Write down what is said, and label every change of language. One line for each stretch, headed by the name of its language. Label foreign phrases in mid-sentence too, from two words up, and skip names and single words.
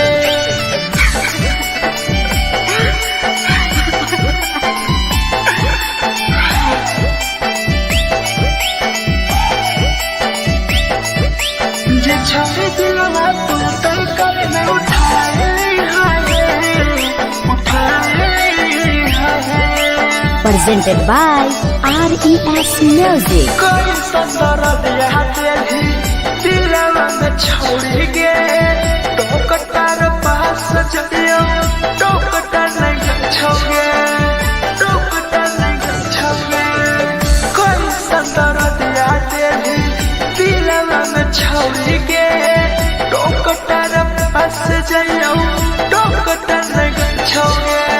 Angika: जे छौरी दिलवा तोर तैकल में उठाइली
English: Presented by RES Music.
Hindi: कोई संदर दिया तेरी दिलवा में छोड़ गे टोकटार पास चलियो टोकटार नहीं छोगे टोकटार नहीं छोगे कोई संदर दिया तेरी दिलवा में छोड़ गे टोकटार पास चलियो टोकटार नहीं छोगे